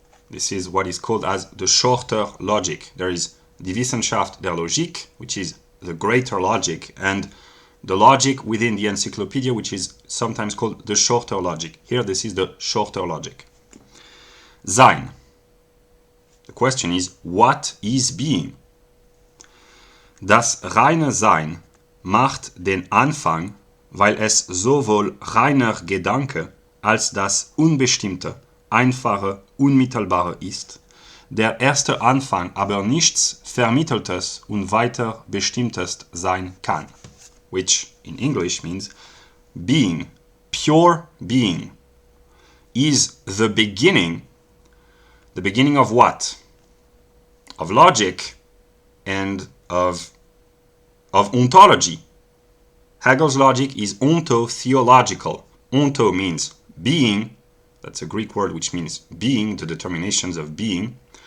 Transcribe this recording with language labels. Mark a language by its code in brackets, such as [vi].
[en] This is what is called as the shorter logic. There is [de] die Wissenschaft der Logik, [en] which is the greater logic, and the logic within the Encyclopedia, which is sometimes called the shorter logic. Here, this is the shorter logic. Sein. The question is, what is being? [de] Das reine Sein macht den Anfang, weil es sowohl reiner Gedanke als das Unbestimmte, Einfache, Unmittelbare ist, der erste Anfang aber nichts Vermitteltes und weiter Bestimmtes sein kann, [en] which in English means being, pure being, is the beginning of what? Of logic and of ontology. Hegel's logic is onto-theo-logical. Onto means being. That's a Greek word which means being, the determinations of being.